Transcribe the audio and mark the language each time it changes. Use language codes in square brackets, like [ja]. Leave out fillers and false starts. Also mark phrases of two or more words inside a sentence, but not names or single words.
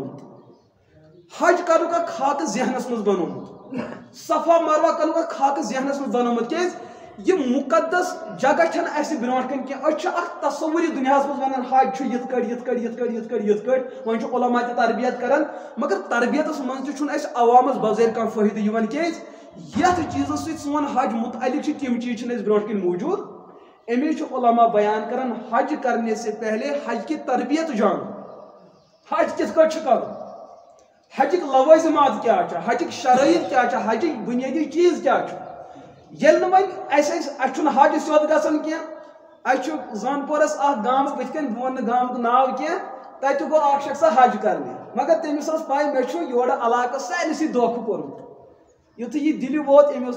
[ks] بنومُت حج کرنُک اکھ خاکہٕ ذہنس منٛز بنومُت صفا مروہ کرنُک اکھ خاکہٕ ذہنس منٛز بنومُت کیٛازِ یہ مقدس جگہ چھنہٕ اسہِ برونٛٹھ کن کینٛہہ أسۍ چھِ اکھ تصوُری دُنیاہس منٛز ونان حج چھُ یِتھ کٔٹھۍ یِتھ کٔٹھۍ یِتھ کٔٹھۍ یِتھ کٔٹھۍ یِتھ کٔٹھۍ وۄنۍ چھُ علما تہِ تربیت کران مگر تربیتس منٛز تہِ چھُنہٕ اسہِ عوامس بظٲہر کانٛہہ فٲیدٕ یِوان کیٛازِ یتھ چیٖزس سۭتۍ سون حج متعلق چھِ تِم چیٖز چھِنہٕ اسہِ برونٛٹھ کن موٗجوٗد امی چھُ علما بیان کران [ur] حج کرنے سے پہلے حج کی تربیت جانو [ks] حج کِتھ کٔٹھۍ چھُ کرُن حجٕکۍ لوازمات کیٛاہ چھِ حجٕکۍ شرٲیط کیٛاہ چھِ حجٕکۍ بُنیٲدی چیٖز کیٛاہ چھُ ییٚلہِ نہٕ وۄنۍ اَسہِ چھُنہٕ حج سیوٚد گژھان کینٛہہ اَسہِ چھُ زانپورس اکھ گام بٕتھِ کَنۍ بہٕ وَنہٕ گامُک ناو کینٛہہ تَتہِ گوٚو اکھ شخصا حج کرنہِ مگر تٔمِس ٲس پاے مےٚ چھُ یورٕ علاقس سارنٕے دھوکہٕ کوٚرمُت یُتھُے یہِ دِلہِ ووت أمۍ اوس